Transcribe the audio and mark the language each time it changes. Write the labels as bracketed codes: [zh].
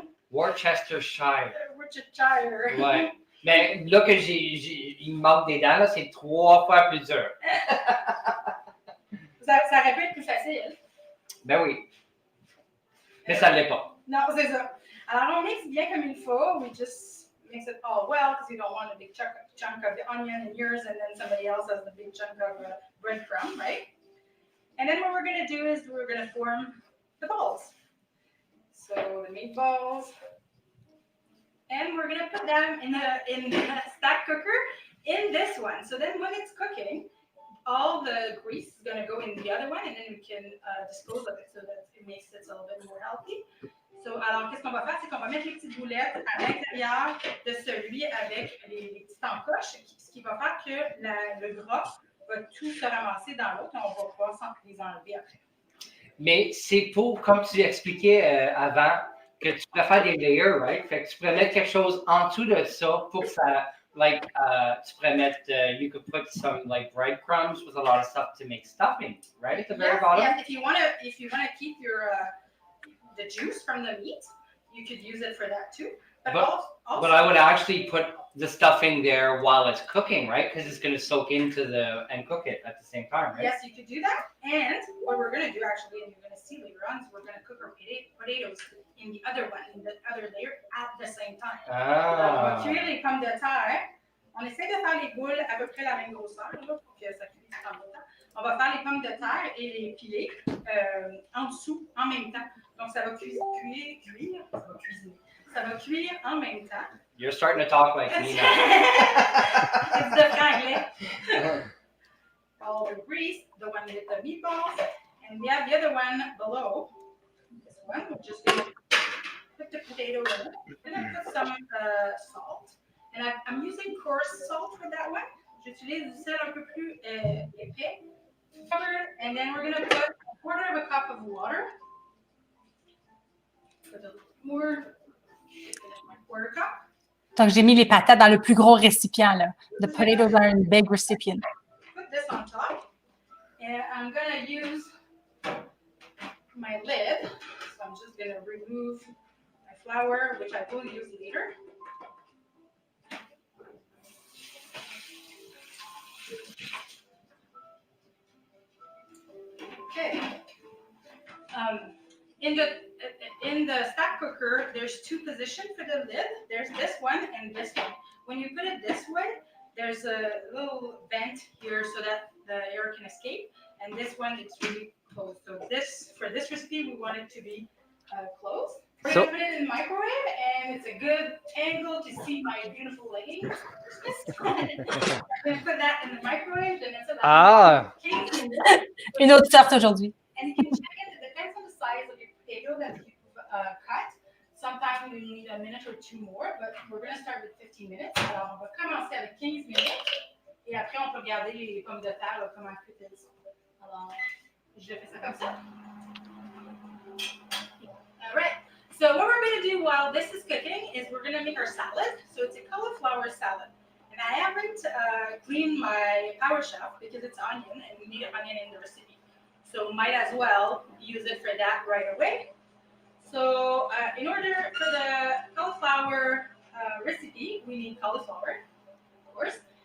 [en] Worcestershire. Worcestershire. [fr] Ouais. Mais là que il me manque des dents, là, c'est 3 fois plus dur. Ça aurait pu être plus facile. Ben oui. Mais ça ne l'est pas. Non, c'est ça. Alors, on mixe bien comme il faut. [en] We just mix it all well because you don't want a big chunk of the onion in yours and then somebody else has the big chunk of breadcrumb, right? And then what we're going to do is we're going to form the balls. So the meatballs. And we're going to put them in the stack cooker in this one. So then when it's cooking, all the grease is going to go in the other one and then we can dispose of it so that it makes it a little bit more healthy. [fr] So, alors, qu'est-ce qu'on va faire? C'est qu'on va mettre les petites boulettes à l'intérieur de celui avec les petites encoches, ce qui va faire que le gras va tout se ramasser dans l'autre et on va pouvoir les enlever après. Mais c'est pour, comme tu expliquais avant, que tu pourrais faire des layers, right? Fait que tu pourrais mettre [en] quelque chose en dessous de ça pour que ça, like, tu pourrais mettre, you could put some like breadcrumbs with a lot of stuff to make stuffing, right? At the very bottom. Yeah, if you want to keep your the juice from the meat, you could use it for that too. But I would actually put the stuffing there while it's cooking, right? Because it's going to soak into and cook it at the same time, right? Yes, you could do that. And what we're going to do actually, and you're going to see later on, is we're going to cook our potatoes in the other one, in the other layer at the same time. Ah. [fr] On va cuire les pommes de terre. On essaie de faire les boules à peu près la même grosseur, là, pour que ça cuise en même temps. On va faire les pommes de terre et les piler en dessous en même temps. Donc ça va cuire en même temps. [en] You're starting to talk like me now. It's the franglais. All the grease, the one with the meatballs, and we have the other one below. This one, we're just going to put the potato in it. We're going to put some salt. And I'm using coarse salt for that one. [fr] J'utilise du sel un peu plus épais. [en] And then we're going to put 1/4 cup of water. Put a more, my 1/4 cup. [fr] Donc, j'ai mis les patates dans le plus gros récipient, là. [en] The potatoes are in a big recipient. Put this on top. And I'm going to use my lid. So I'm just going to remove my flour, which I will use later. Okay. In the stack cooker, there's 2 positions for the lid. There's this one and this one. When you put it this way, there's a little vent here so that the air can escape. And this one, it's really closed. So for this recipe, we want it to be closed. We're going to put it in the microwave, and it's a good angle to see my beautiful leggings. I'm going to put that in the microwave, and it's [fr] Une autre sorte aujourd'hui. [en] And you can check it. It depends on the size of your potato that you cut. Sometimes you need a minute or 2 more, but we're going to start with 15 minutes. [fr] Alors, on va commencer avec 15 minutes, et après, on peut regarder les pommes de terre, là, comment cuire elles sont. Alors, je fais ça comme ça. [en] All right. So what we're going to do while this is cooking is we're going to make our salad. So it's a cauliflower salad. And I haven't cleaned my power chef because it's onion and we need an onion in the recipe. So might as well use it for that right away. So in order for the cauliflower recipe, we need cauliflower, of course.